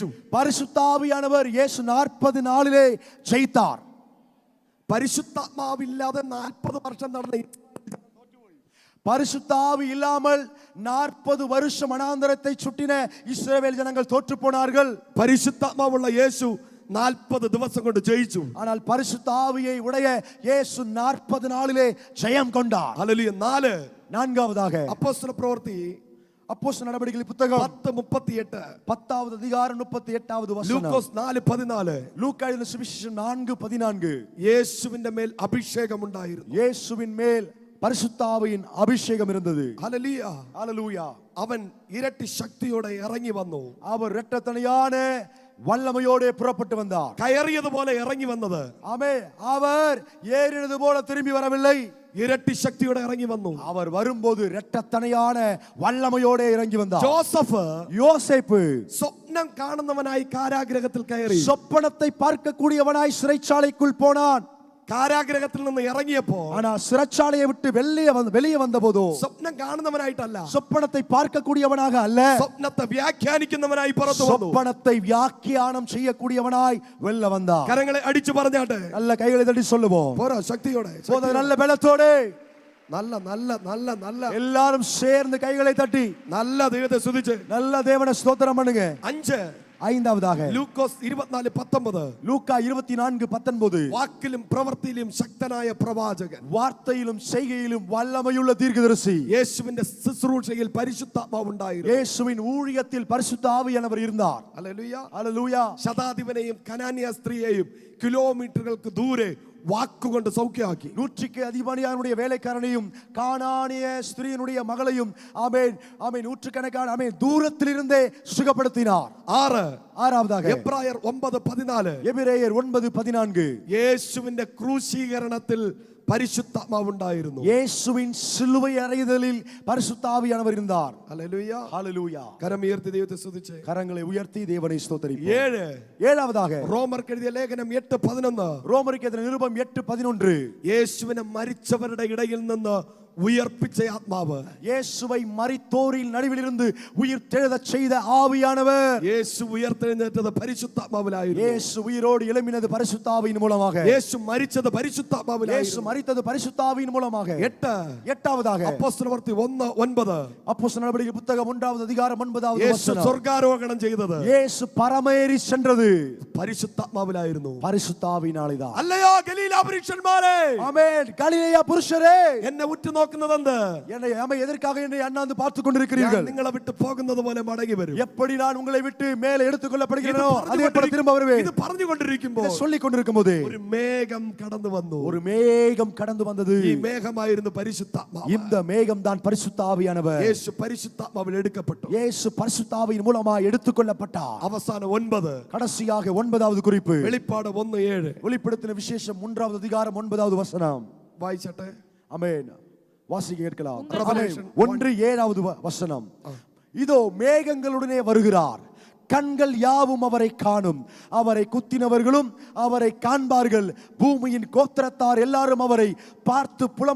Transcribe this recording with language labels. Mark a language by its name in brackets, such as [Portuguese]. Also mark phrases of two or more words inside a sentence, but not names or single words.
[Tamil] பரிசுத்த ஆவியானவர் இயேசு 40 நாளிலே ஜெயித்தார். [Malayalam] പരിശുദ്ധാത്മാവില്ലാതെ 40 വർഷം നടന്ന [Tamil] பரிசுத்த ஆவி இல்லாமல் 40 வருஷம் வனாந்திரத்தை சுற்றின இஸ்ரவேல் ஜனங்கள் தோற்று போனார்கள். [Malayalam] പരിശുദ്ധാത്മാവുള്ള യേശു 40 ദിവസം കൊണ്ട് ജയിച്ചു. [Tamil] ஆனால் பரிசுத்த ஆவியை உடைய இயேசு 40 நாளிலே ஜெயம் கொண்டார். [Malayalam] ഹല്ലേലൂയ. 4 [Tamil] நான்காவதாக [Malayalam] അപ്പോസ്തല പ്രവൃത്തി [Tamil] அப்போஸ்தலர் நடவடிக்கைகள் புத்தகம் 10:38 10வது அதிகாரம் 38வது வசனம். [Malayalam] ലൂക്കോസ് 4:14 [Tamil] லூக்கா எழுதின சுவிசேஷம் 4:14 [Malayalam] യേശുവിന്റെ മേൽ അഭിഷേകം ഉണ്ടായിരുന്നു. [Tamil] இயேசுவின் மேல் பரிசுத்த ஆவியின் அபிஷேகம் இருந்தது. [Malayalam] ഹല്ലേലൂയ. [Tamil] ஹல்லேலூயா. [Malayalam] അവൻ ഇരട്ടി ശക്തിയോടെ ഇറങ്ങി വന്നു. [Tamil] அவர் இரட்டத்தனையான வல்லமையோடு புறப்பட்டு வந்தார். [Malayalam] കയറിയതുപോലെ ഇറങ്ങി വന്നത്. [Tamil] ஆமென். அவர் ஏறினது போல திரும்பி வரவில்லை. [Malayalam] ഇരട്ടി ശക്തിയോടെ ഇറങ്ങി വന്നു. [Tamil] அவர் வரும்போது இரட்டத்தனையான வல்லமையோடு இறங்கி வந்தார். [Malayalam] ജോസഫ് [Tamil] யோசேப்பு [Malayalam] സ്വപ്നം കാണുന്നവനായി കാരാഗ്രഹത്തിൽ കയറി. [Tamil] சொப்பனத்தை பார்க்கக்கூடியவனாய் சிறைச்சாலைக்குள் போனான். [Malayalam] കാരാഗ്രഹത്തിൽ നിന്ന് ഇറങ്ങിയപ്പോ [Tamil] ஆனா சிறைச்சாலையை விட்டு வெளியே வந்தபோதோ [Malayalam] സ്വപ്നം കാണുന്നവനായിട്ടല്ല, [Tamil] சொப்பனத்தை பார்க்கக்கூடியவனாக அல்ல, [Malayalam] സ്വപ്നത്തെ വ്യാഖ്യാനിക്കുന്നവനായി പുറത്തു വന്നു. [Tamil] சொப்பனத்தை வியாக்கியானம் செய்யக்கூடியவனாய் வெளில வந்தான். [Malayalam] കരങ്ങളെ അടിച്ചു പറഞ്ഞാട്ടെ, [Tamil] நல்ல கைகளை தட்டி சொல்லுவோம். [Malayalam] പോരാ ശക്തിയോടെ, [Tamil] நல்ல பலத்தோடு [Malayalam] നല്ല നല്ല നല്ല നല്ല [Tamil] எல்லாரும் சேர்ந்து கைகளை தட்டி [Malayalam] നല്ല ദൈവത്തെ സ്തുതിച്ച് [Tamil] நல்ல தேவனை ஸ்தோத்திரம் பண்ணுங்க. 5 ஐந்தாவதாக [Malayalam] ലൂക്കോസ് 24:19 [Tamil] லூக்கா 24:19 [Malayalam] വാക്കിലും പ്രവൃത്തിയിലും ശക്തനായ പ്രവാചകൻ, [Tamil] வார்த்தையிலும் செய்கையிலும் வல்லமையுள்ள தீர்க்கதரிசி. [Malayalam] യേശുവിന്റെ ശുശ്രൂഷയിൽ പരിശുദ്ധാത്മാവ് ഉണ്ടായിരുന്നു. [Tamil] இயேசுவின் ஊழியத்தில் பரிசுத்த ஆவியானவர் இருந்தார். [Malayalam] ഹല്ലേലൂയ. [Tamil] ஹல்லேலூயா. [Malayalam] ശതാധിപനെയും കനാന്യ സ്ത്രീയെയും കിലോമീറ്ററുകൾക്ക് ദൂരെ വാക്കുകൊണ്ട് സൗഖ്യമാക്കി. [Tamil] 100க்கு அதிபதியானுடைய வேலைக்காரனையும் கானானிய ஸ்திரீயினுடைய மகளையும் ஆமென் ஆமென் நூற்றுக்கணக்கான ஆமென் தூரத்திலிருந்தே சுகப்படுத்தினார். 6 ஆறாவதாக [Malayalam] എബ്രായർ 9:14 [Tamil] எபிரேயர் 9:14 [Malayalam] യേശുവിന്റെ ക്രൂശീകരണത്തിൽ പരിശുദ്ധാത്മാവ് ഉണ്ടായിരുന്നു. [Tamil] இயேசுவின் சிலுவை அறையுதலில் பரிசுத்த ஆவியானவர் இருந்தார். [Malayalam] ഹല്ലേലൂയ. [Tamil] ஹல்லேலூயா. [Malayalam] കരമുയർത്തി ദൈവത്തെ സ്തുതിച്ച് [Tamil] கரங்களை உயர்த்தி தேவனை ஸ்தோத்திரிப்போம். 7 ஏழாவதாக [Malayalam] റോമർക്ക് എഴുതിയ ലേഖനം 8:11 [Tamil] ரோமருக்கு எழுதின நிருபம் 8:11 [Malayalam] യേശുവിനെ മരിച്ചവരുടെ ഇടയിൽ നിന്ന് ഉയർപ്പിച്ച ആത്മാവ്, [Tamil] இயேசுவை மரித்தோரின் நடுவிலிருந்து உயிர்த்தெழுதச் செய்த ஆவியானவர். [Malayalam] യേശു ഉയർത്തെഴുന്നേറ്റത് പരിശുദ്ധാത്മാവിലായിരുന്നു. [Tamil] இயேசு உயிரோடு எழும்பினது பரிசுத்த ஆவியின் மூலமாக. [Malayalam] യേശു മരിച്ചത് പരിശുദ്ധാത്മാവിലായിരുന്നു. [Tamil] இயேசு மரித்தது பரிசுத்த ஆவியின் மூலமாக. 8 எட்டாவதாக [Malayalam] അപ്പോസ്തല പ്രവൃത്തി 1:9 [Tamil] அப்போஸ்தலர் நடவடிக்கைகள் புத்தகம் 1வது அதிகாரம் 9வது [Malayalam] യേശു [Tamil] வசனம். [Malayalam] സ്വർഗ്ഗാരോഹണം ചെയ്തത് [Tamil] இயேசு பரமேறி சென்றது [Malayalam] പരിശുദ്ധാത്മാവിലായിരുന്നു. [Tamil] பரிசுத்த ஆவியினாலேதான். [Malayalam] അല്ലയോ ഗലീലാ പുരുഷന്മാരെ, [Tamil] ஆமென். கலிலேயா புருஷரே, [Malayalam] എന്നെ ഉറ്റുനോക്കുന്നതെന്ത്? [Tamil] என்னை எதற்காக என்னை அண்ணாந்து பார்த்து கொண்டிருக்கிறீர்கள்? [Malayalam] നിങ്ങളെ വിട്ട് പോകുന്നത് പോലെ മടങ്ങി വരും. [Tamil] எப்படி நான் உங்களை விட்டு மேலே எடுத்துக் கொள்ளப்படுகிறேனோ அதே போல திரும்ப வருவேன். [Malayalam] ഇത് പറഞ്ഞുകൊണ്ടിരിക്കുമ്പോൾ [Tamil] சொல்லிக் கொண்டிருக்கும் போது [Malayalam] ഒരു മേഘം കടന്നു വന്നു. [Tamil] ஒரு மேகம் கடந்து வந்தது. [Malayalam] ഈ മേഘമായിരുന്നു പരിശുദ്ധാത്മാവ്. [Tamil] இந்த மேகம் தான் பரிசுத்த ஆவியானவர். [Malayalam] യേശു പരിശുദ്ധാത്മാവിൽ എടുക്കപ്പെട്ടു. [Tamil] இயேசு பரிசுத்த ஆவியின் மூலமாக எடுத்துக் கொள்ளப்பட்டார். [Malayalam] അവസാനം 9 [Tamil] கடைசியாக 9வது குறிப்பு [Malayalam] വെളിപ്പാട് 1:7 [Tamil] வெளிப்படுத்தின விசேஷம் 3வது அதிகாரம் 9வது வசனம். [Malayalam] വായിച്ചട്ടെ. [Tamil] ஆமென். வாசிக்க கேட்கலாம். Revelation 1:7வது வசனம். இதோ மேகங்களுடனே வருகிறார், கண்கள் யாவும் அவரை காணும், அவரை குத்தினவர்களும் அவரை காண்பார்கள், பூமியின் கோத்திரத்தார் எல்லாரும் அவரை பார்த்து புலம்புவார்கள்.